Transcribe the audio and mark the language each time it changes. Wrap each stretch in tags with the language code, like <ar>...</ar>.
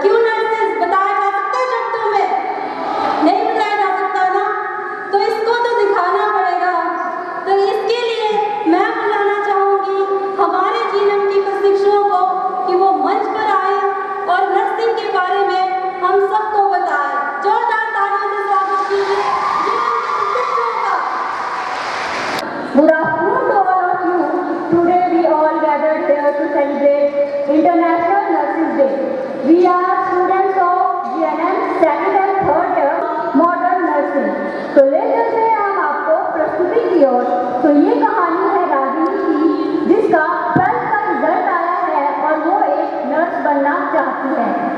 <hi>क्यों नर्सेस बताया जा सकता है शब्दों में? नहीं बताया जा सकता ना, तो इसको तो दिखाना पड़ेगा। तो इसके लिए मैं बुलाना चाहूँगी हमारे जीवन की प्रशिक्षुओं को कि वो मंच पर आए और नर्सिंग के बारे में हम सबको बताएं। जोरदार तालियों से स्वागत कीजिए जीवन के प्रशिक्षुओं का।</hi> <en>Good afternoon to all of you. Today we all gathered here to celebrate International Nurses Day. We are students of GNM second and third year modern nursing.</en> <hi>तो ले चलते हैं हम आपको प्रस्तुति की ओर। तो ये कहानी है रागिनी की, जिसका 12th का रिजल्ट आया है और वो एक नर्स बनना चाहती है।</hi>